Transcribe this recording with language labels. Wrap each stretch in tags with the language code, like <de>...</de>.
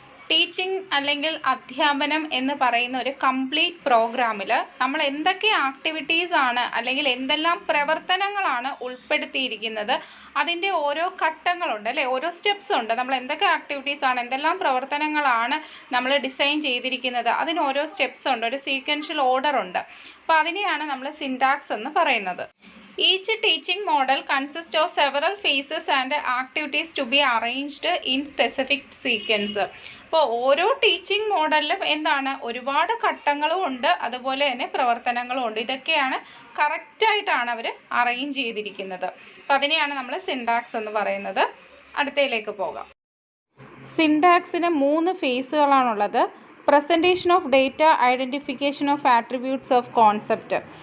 <ml>Teaching അല്ലെങ്കിൽ അധ്യാപനം എന്ന് പറയുന്ന ഒരു കംപ്ലീറ്റ് പ്രോഗ്രാമിൽ നമ്മൾ എന്തൊക്കെ ആക്ടിവിറ്റീസ് ആണ് അല്ലെങ്കിൽ എന്തെല്ലാം പ്രവർത്തനങ്ങളാണ് ഉൾപ്പെടുത്തിയിരിക്കുന്നത്, അതിൻ്റെ ഓരോ ഘട്ടങ്ങളുണ്ട് അല്ലേ, ഓരോ സ്റ്റെപ്സ് ഉണ്ട്. നമ്മൾ എന്തൊക്കെ ആക്ടിവിറ്റീസ് ആണ്, എന്തെല്ലാം പ്രവർത്തനങ്ങളാണ് നമ്മൾ ഡിസൈൻ ചെയ്തിരിക്കുന്നത്, അതിന് ഓരോ സ്റ്റെപ്സ് ഉണ്ട്, ഒരു സീക്വൻഷ്യൽ ഓർഡർ ഉണ്ട്. അപ്പോൾ അതിനെയാണ് നമ്മൾ സിൻടാക്സ് എന്ന് പറയുന്നത്.</ml> <en>Each teaching model consists of several phases and activities to be arranged in specific sequence.</en> <ml>അപ്പോൾ ഓരോ ടീച്ചിങ് മോഡലിലും എന്താണ്, ഒരുപാട് ഘട്ടങ്ങളും ഉണ്ട്, അതുപോലെ തന്നെ പ്രവർത്തനങ്ങളും ഉണ്ട്. ഇതൊക്കെയാണ് കറക്റ്റായിട്ടാണ് അവർ അറേഞ്ച് ചെയ്തിരിക്കുന്നത്. അപ്പോൾ അതിനെയാണ് നമ്മൾ സിൻടാക്സ് എന്ന് പറയുന്നത്. അടുത്തതിലേക്ക് പോകാം. സിൻടാക്സിന് 3 ഫേസുകളാണുള്ളത്. Presentation of data, identification of attributes of concept.</ml>